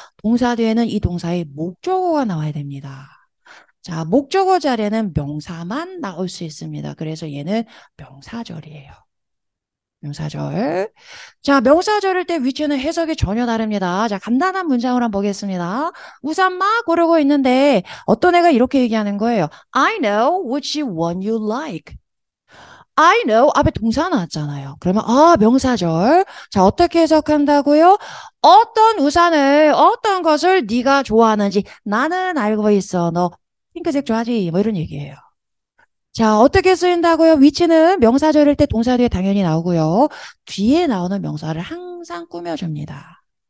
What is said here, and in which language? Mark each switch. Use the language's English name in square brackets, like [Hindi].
[Korean] 동사 뒤에는 이 동사의 목적어가 나와야 됩니다. 자, 목적어 자리에는 명사만 나올 수 있습니다. 그래서 얘는 명사절이에요. 명사절. 자, 명사절일 때 위치는 해석이 전혀 다릅니다. 자, 간단한 문장을 한번 보겠습니다. 우산 막 고르고 있는데 어떤 애가 이렇게 얘기하는 거예요. [English] I know which one you like. I know [Korean] 앞에 동사 나왔잖아요. 그러면 명사절. 자, 어떻게 해석한다고요? 어떤 우산을 어떤 것을 네가 좋아하는지 나는 알고 있어. 너 핑크색 좋아하지? 뭐 이런 얘기예요. 자, 어떻게 쓰인다고요? 위치는 명사절일 때 동사 뒤에 당연히 나오고요. 뒤에 나오는 명사를 항상 꾸며줍니다.